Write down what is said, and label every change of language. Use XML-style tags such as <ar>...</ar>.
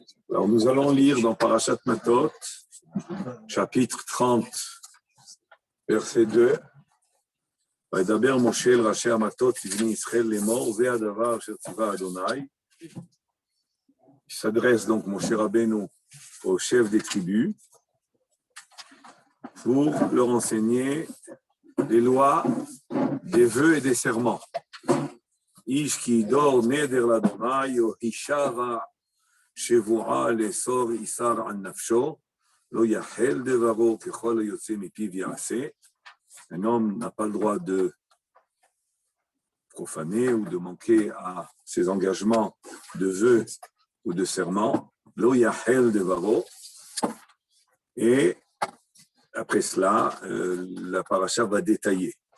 <fr>Alors, nous allons lire dans Parashat Matot, chapitre 30, verset 2.</fr> <he>וידבר משה אל ראשי המטות לבני ישראל לאמור, זה הדבר אשר ציווה אדוני.</he> <fr>Il s'adresse donc Moshe Rabbeinu au chef des tribus pour leur enseigner les lois des vœux et des serments.</fr> <he>Ish ki dor neder l'Adonai o hishara שבועה לאסור איסר על נפשו, לא יחל דברו ככל היוצא מפיו יעשה.</he> <fr>Un homme n'a pas le droit de profaner ou de manquer à ses engagements de vœux ou de serments.</fr> <he>Lo yahel devaro.</he> <fr>Et après cela, la paracha va détailler.</fr>